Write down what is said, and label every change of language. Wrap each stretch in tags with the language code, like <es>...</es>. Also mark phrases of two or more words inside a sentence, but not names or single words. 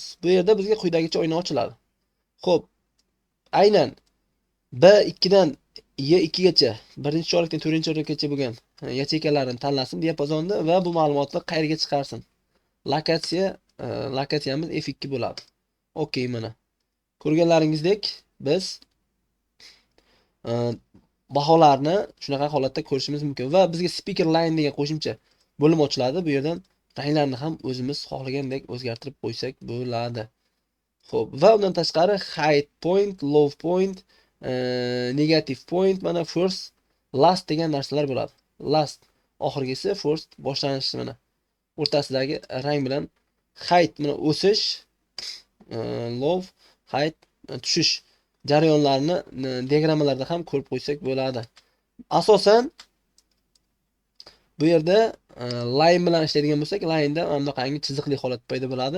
<uz>Bu yerda bizga quyidagicha oyna ochiladi. Xo'p, aynan B2 dan Y2 gacha, birinchi chorakdan 4-chorakgacha bo'lgan yacheykalarni tanlasin diapazonni va bu ma'lumotni qayerga chiqarsin. Lokatsiyamiz F2 bo'ladi. Okey, mana. Ko'rganlaringizdek biz e, baholarni shunaqa holatda ko'rishimiz mumkin va bizga</uz> <en>speaker line</en> <uz>degan qo'shimcha bo'lim ochiladi. Bu yerdan ranglarni ham o'zimiz xohlagandek o'zgartirib qo'ysak bo'ladi. Xo'p, va undan tashqari</uz> <en>high point, low point, negative point,</en> <uz>mana</uz> <en>first, last</en> <uz>degan narsalar bo'ladi. Last oxirgisi, first boshlanishi mana. O'rtasidagi rang bilan height mana o'sish, low, height tushish jarayonlarini diagrammalarda ham ko'rib qo'ysak bo'ladi. Asosan bu yerda line bilan ishlaydigan bo'lsak, line'da mana bunaqangi chiziqli holat paydo bo'ladi.</uz>